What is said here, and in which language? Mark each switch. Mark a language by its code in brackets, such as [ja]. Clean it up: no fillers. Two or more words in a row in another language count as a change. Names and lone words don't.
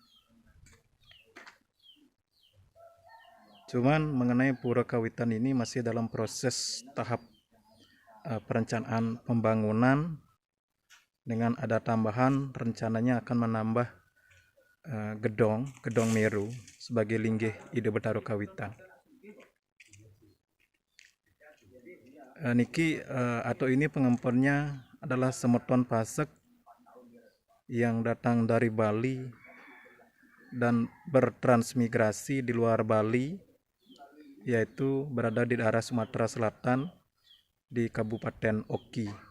[id] Cuman mengenai pura kawitan ini masih dalam proses tahap perencanaan pembangunan, dengan ada tambahan rencananya akan menambah gedong Meru sebagai [ban] linggih ide Betaro Kawitan. [id] Niki atau ini pengemponnya adalah Semeton Pasek yang datang dari Bali dan bertransmigrasi di luar Bali, yaitu berada di daerah Sumatera Selatan di Kabupaten Oki.